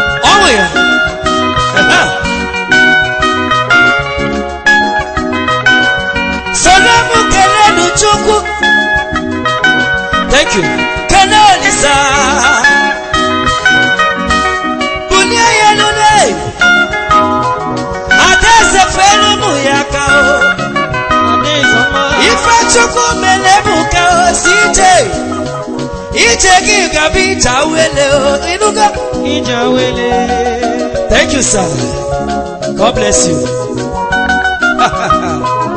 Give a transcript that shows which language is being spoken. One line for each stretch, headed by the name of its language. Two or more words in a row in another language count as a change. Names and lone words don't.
Igbo: Ọ nwe ya. Aha. Soro m kelee nu Chukwu.
English: Thank you.
Igbo: Kelee Olisa. Bulie ya elu n'elu. Ada eze felu mụ ya ka o. Ife Chukwu mere bụ ka o si ije. Ije gị ga-abụ ije awele o. Ịnụgo? Ije awele.
English: Thank you, sir. God bless you.